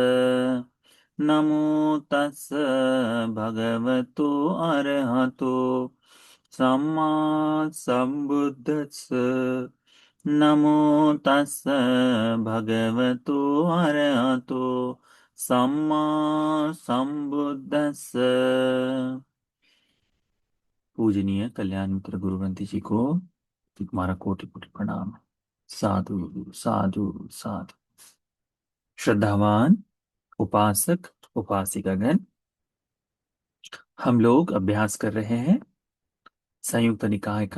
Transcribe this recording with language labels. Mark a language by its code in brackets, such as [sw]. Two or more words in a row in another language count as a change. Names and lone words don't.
[pi] नमो तस् भगवतो अरहतो सम्मा संबुद्दस्स। नमो तस् भगवतो अरहतो सम्मा संबुद्दस्स। [hi] पूजनीय कल्याण मित्र गुरुवंती जी को तुम्हारा कोटि कोटि प्रणाम है। साधु साधु साधु। श्रद्धावान उपासक उपासिकागण, हम लोग अभ्यास कर रहे हैं संयुक्त निकाय का।